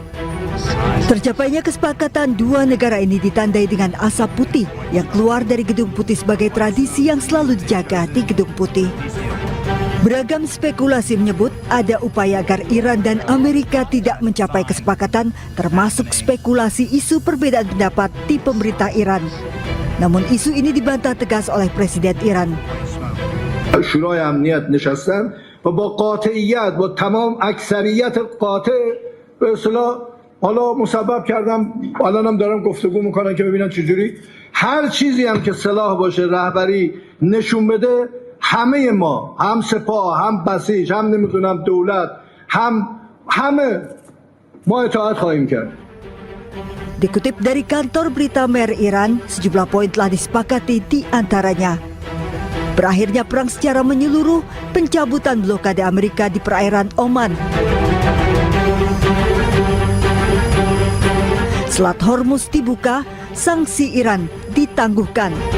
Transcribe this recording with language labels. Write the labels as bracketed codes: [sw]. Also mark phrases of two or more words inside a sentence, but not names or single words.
[id] Tercapainya kesepakatan dua negara ini ditandai dengan asap putih yang keluar dari Gedung Putih sebagai tradisi yang selalu dijaga di Gedung Putih. Beragam spekulasi menyebut ada upaya agar Iran dan Amerika tidak mencapai kesepakatan, termasuk spekulasi isu perbedaan pendapat di pemerintah Iran. Namun isu ini dibantah tegas oleh Presiden Iran. [fa] شورای امنیت نشستن و با قاطعیت با تمام اکثریت قاطع به اصطلاح حالا مسبب کردم الانم دارم گفتگو میکنن که ببینن چجوری هر چیزی هم که صلاح باشه رهبری نشون بده همه ما هم سپاه هم بسیج هم نمیدونم دولت هم همه ما اطاعت خواهیم کرد. [id] Dikutip dari kantor berita Mer Iran, sejumlah poin telah disepakati di antaranya. Berakhirnya perang secara menyeluruh, pencabutan blokade Amerika di perairan Oman. Selat Hormuz dibuka, sanksi Iran ditangguhkan.